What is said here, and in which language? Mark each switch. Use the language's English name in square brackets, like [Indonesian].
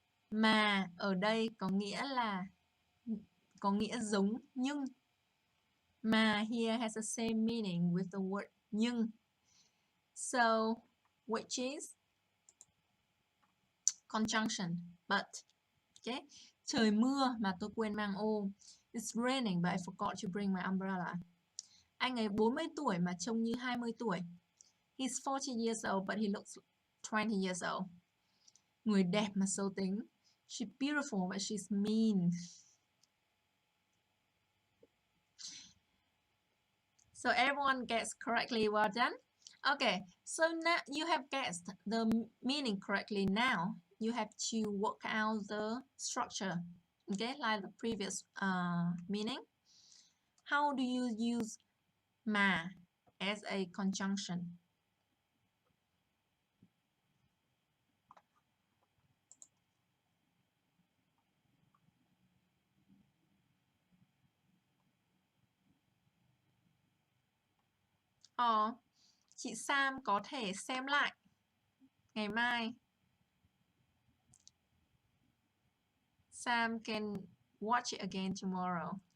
[Vietnamese] Mà ở đây có nghĩa giống nhưng. [English] Mà here has the same meaning with the word nhưng. So, which is conjunction, but. Okay. [Vietnamese] Trời mưa mà tôi quên mang ô. [English] It's raining but I forgot to bring my umbrella. [Vietnamese] Anh ấy 40 tuổi mà trông như 20 tuổi. [English] He's 40 years old but he looks 20 years old. [Vietnamese] Người đẹp mà xấu tính. [English] She's beautiful but she's mean. So everyone gets correctly. Well done. Okay, so now you have guessed the meaning correctly. Now you have to work out the structure. Okay, like the previous meaning. How do you use mà as a conjunction? [Vietnamese] Chị Sam có thể xem lại ngày mai. [English] Sam can watch it again tomorrow.